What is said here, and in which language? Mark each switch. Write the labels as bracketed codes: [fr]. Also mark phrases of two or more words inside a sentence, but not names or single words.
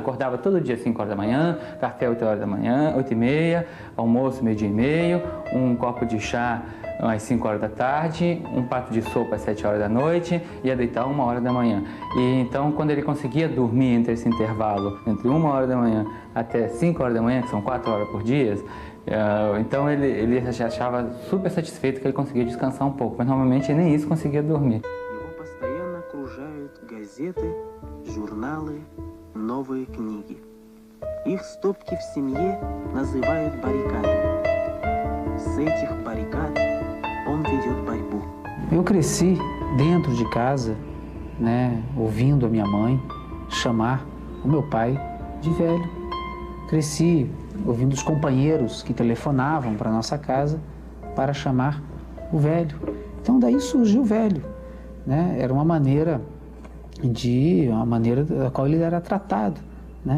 [pt] Acordava todo dia às 5 horas da manhã, café 8 horas da manhã, 8h30, almoço 12h30, um copo de chá às 5 horas da tarde, um prato de sopa às 7 horas da noite, ia deitar 1 hora da manhã. E então, quando ele conseguia dormir entre esse intervalo, entre 1 hora da manhã até 5 horas da manhã, que são 4 horas por dia, então ele achava super satisfeito que ele conseguia descansar um pouco, mas normalmente nem isso conseguia dormir. [ru] Его постоянно окружают газеты, журналы, новые книги. Их стопки в семье называют баррикадами. С этих баррикад он ведет борьбу. [pt] Eu cresci dentro de casa, né, ouvindo a minha mãe chamar o meu pai de velho. Cresci ouvindo os companheiros que telefonavam para nossa casa para chamar o velho. Então daí surgiu o velho, né? Era uma maneira da qual ele era tratado, né?